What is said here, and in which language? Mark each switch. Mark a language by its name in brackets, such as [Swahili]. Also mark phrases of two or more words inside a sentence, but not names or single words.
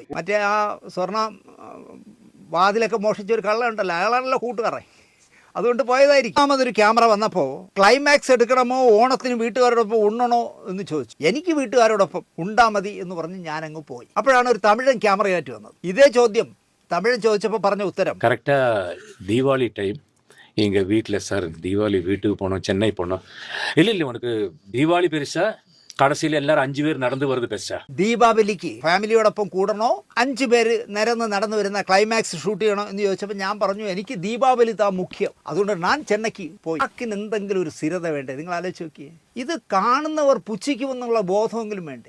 [Malayalam] മറ്റേ ആ സ്വർണ്ണ വാതിലൊക്കെ മോഷിച്ച ഒരു കള്ള ഉണ്ടല്ലോ, അയാളാണല്ലോ കൂട്ടുകാരെ, അതുകൊണ്ട് പോയതായിരിക്കും. ഒന്നാമതൊരു ക്യാമറ വന്നപ്പോൾ ക്ലൈമാക്സ് എടുക്കണമോ ഓണത്തിന് വീട്ടുകാരോടൊപ്പം ഉണ്ണണോ എന്ന് ചോദിച്ചു. എനിക്ക് വീട്ടുകാരോടൊപ്പം ഉണ്ടാ മതി എന്ന് പറഞ്ഞ് ഞാനങ്ങ് പോയി. അപ്പോഴാണ് ഒരു തമിഴൻ ക്യാമറയായിട്ട് വന്നത്. ഇതേ ചോദ്യം തമിഴൻ ചോദിച്ചപ്പോൾ പറഞ്ഞ ഉത്തരം, [Tamil] கரெக்டா தீபாவளி டைம் எங்க வீட்டில் சார் தீபாவளி வீட்டுக்கு போனோம், சென்னை போனோம். இல்லை உனக்கு தீபாவளி பெருசா, [Malayalam] കടസിൽ എല്ലാവരും 5 പേര് നടന്നു വരുന്നത് ബെസ്റ്റാ? ദീപാവലിക്ക് ഫാമിലിയോടൊപ്പം കൂടണോ 5 പേര് നിരന്ന് നടന്നു വരുന്ന ക്ലൈമാക്സ് ഷൂട്ട് ചെയ്യണോ എന്ന് ചോദിച്ചപ്പോൾ ഞാൻ പറഞ്ഞു, എനിക്ക് ദീപാവലി താ മുഖ്യം. അതുകൊണ്ട് ഞാൻ ചെന്നൈക്ക് പോയി. ആക്കിന് എന്തെങ്കിലും ഒരു സ്ഥിരത വേണ്ടേ? നിങ്ങൾ ആലോചിച്ച് നോക്കിയേ. ഇത് കാണുന്നവർ പുച്ഛിക്കുമെന്നുള്ള ബോധമെങ്കിലും വേണ്ടേ?